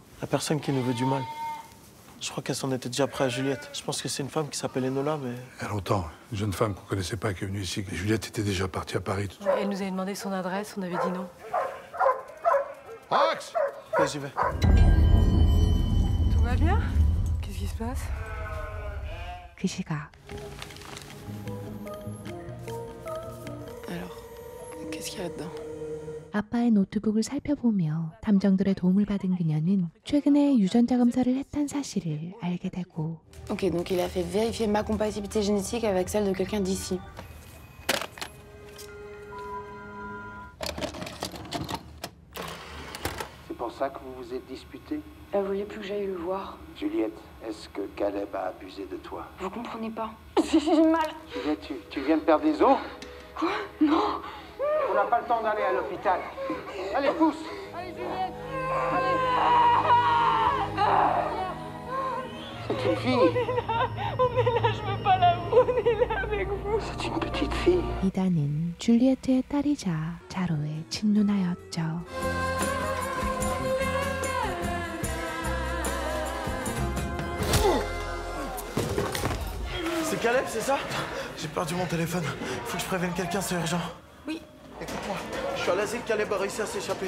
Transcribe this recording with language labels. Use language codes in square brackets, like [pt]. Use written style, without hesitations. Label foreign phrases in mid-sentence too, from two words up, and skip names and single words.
[fr] La personne qui nous veut du mal. Je crois qu'elle s'en était déjà près à Juliette. Je pense que c'est une femme qui s'appelle Enola, mais... Il y a longtemps, une jeune femme qu'on connaissait pas qui est venue ici. Juliette était déjà partie à Paris. Elle nous avait demandé son adresse, on avait dit non. Max! Ok, j'y vais. Tout va bien? Qu'est-ce qui se passe? [ko] 그 시각 [fr] Alors, qu'est-ce qu'il y a là-dedans? [ko] 아빠의 노트북을 살펴보며 탐정들의 도움을 받은 그녀는 최근에 유전자 검사를 했다는 사실을 알게 되고 [fr] Ok, donc il a fait vérifier ma compatibilité génétique avec celle de quelqu'un d'ici. C'est pour ça que vous vous êtes disputés? Elle voulait plus que j'aille le voir. Juliette, est-ce que Caleb a abusé de toi? Vous comprenez pas? J'ai mal. Juliette, tu viens de perdre des os? Quoi? Non. On n'a pas le temps d'aller à l'hôpital. Allez, pousse! Allez, Juliette. C'est une fille. On est là, je veux pas l'avouer, on est là avec vous. C'est une petite fille. [ko] 이다는 줄리에트의 딸이자 자로의 친누나였죠. [fr] C'est Caleb, c'est ça? J'ai perdu mon téléphone. Faut que je prévienne quelqu'un, c'est urgent. Oui. Écoute-moi, je suis à l'asile, Caleb a réussi à s'échapper.